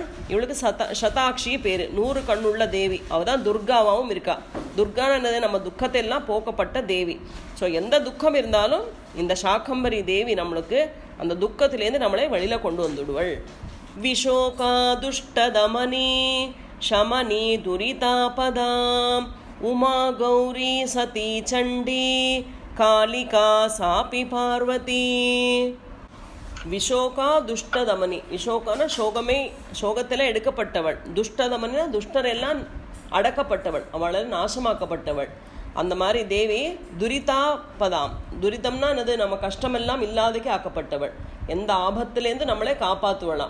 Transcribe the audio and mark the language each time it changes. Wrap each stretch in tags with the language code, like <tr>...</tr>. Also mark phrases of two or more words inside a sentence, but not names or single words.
<ta>இவளுக்கு சதாக்ஷி பேர். 100 கண்ணுள்ள தேவி. அவள் தான் துர்காவாகவும் இருக்கா. துர்கானது நம்ம துக்கத்தை எல்லாம் போக்கப்பட்ட தேவி. ஸோ எந்த துக்கம் இருந்தாலும் இந்த சாக்கம்பரி தேவி நம்மளுக்கு அந்த துக்கத்திலேருந்து நம்மளை வெளியில் கொண்டு வந்துடுவள்.</ta> <sa>विशोका दुष्टदमनी शमनी दुरितापदाम् उमा गौरी सती चंडी कालिका सापि पार्वती. विशोका दुष्टदमनी.</sa> <ta>விஷோகான சோகமே, சோகத்தில் எடுக்கப்பட்டவள். துஷ்டதமனினா துஷ்டரெல்லாம் அடக்கப்பட்டவள், அவளால் நாசமாக்கப்பட்டவள். அந்த மாதிரி தேவி துரிதாபதாம். துரிதம்னா என்னது? நம்ம கஷ்டமெல்லாம் இல்லாதக்கு ஆக்கப்பட்டவள். எந்த ஆபத்துலேருந்து நம்மளை காப்பாற்றுவலாம்.</ta>